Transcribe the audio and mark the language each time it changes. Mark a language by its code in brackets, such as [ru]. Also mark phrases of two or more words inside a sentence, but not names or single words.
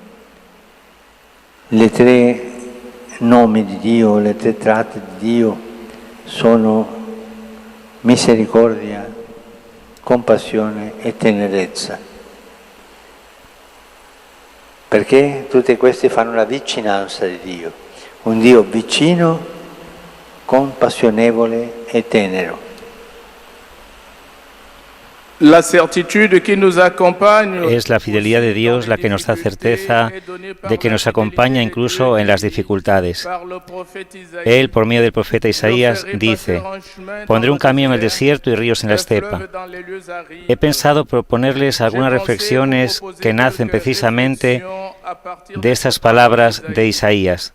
[it] Le tre nomi di Dio, le tre tratti di Dio sono misericordia, compassione e tenerezza. Perché tutte queste fanno la vicinanza di Dio, un Dio vicino, compassionevole e tenero. [fr] La certitude que nous accompagne [es] Es la fidelidad de Dios la que nos da certeza de que nos acompaña incluso en las dificultades. Él, por medio del profeta Isaías, dice: pondré un camino en el desierto y ríos en la estepa. He pensado proponerles algunas reflexiones que nacen precisamente de estas palabras de Isaías.